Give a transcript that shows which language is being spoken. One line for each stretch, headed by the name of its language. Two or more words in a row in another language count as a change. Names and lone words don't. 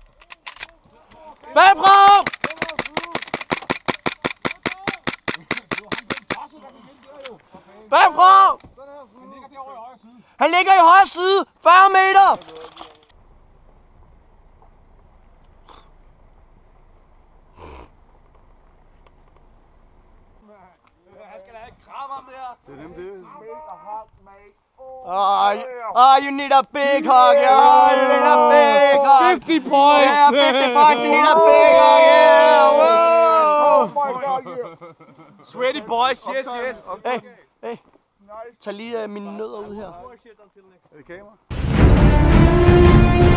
Danish: Bagfra! Bagfra! Han ligger i højre side. 40 meter! Han skal da have et kram om det her. Det er nemt det.
English: You need a big hug, yeah. You need a big hug. 50 points. Yeah, 50 points. You need a big hug, yeah. Whoa. Sweaty boys, yes. Hey.
Danish: Tag lige mine nødder ud her. Er det kamera?